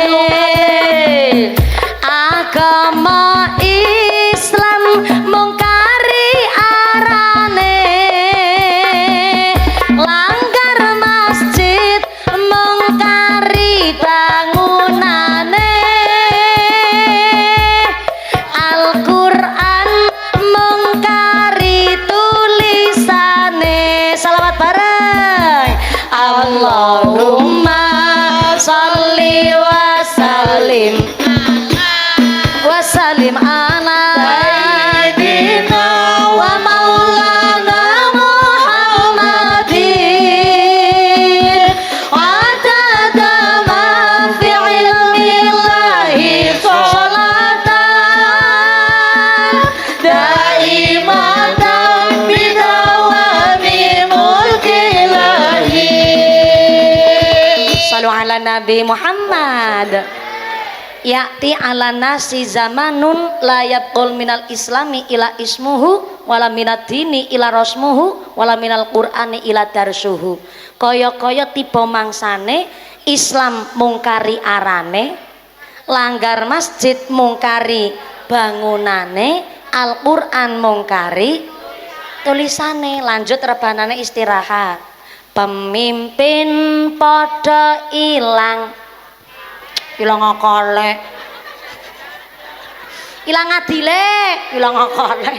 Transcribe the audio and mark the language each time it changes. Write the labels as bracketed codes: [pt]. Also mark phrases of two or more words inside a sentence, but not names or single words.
[jv] agama Islam mungkari arane langgar masjid mungkari bangunane Al-Qur'an mungkari tulisane. Salawat bareng [ar] اللهم صل وسلم على سيدنا ومولانا محمد عدد ما في علم الله صلاة دائمة بدوام ملك الله. صلوا على النبي محمد. يأتي على الناس زمان لا يبقى من الإسلام إلا اسمه ولا من الدين إلا رسمه ولا من القرآن إلا درسه. [jv] Kaya-kaya tiba mangsane Islam mungkari arane, langgar masjid mungkari bangunane, Al-Qur'an mungkari tulisane. Lanjut rebanane istirahat. Pemimpin podo ilang akale, ilang adile, ilang akale.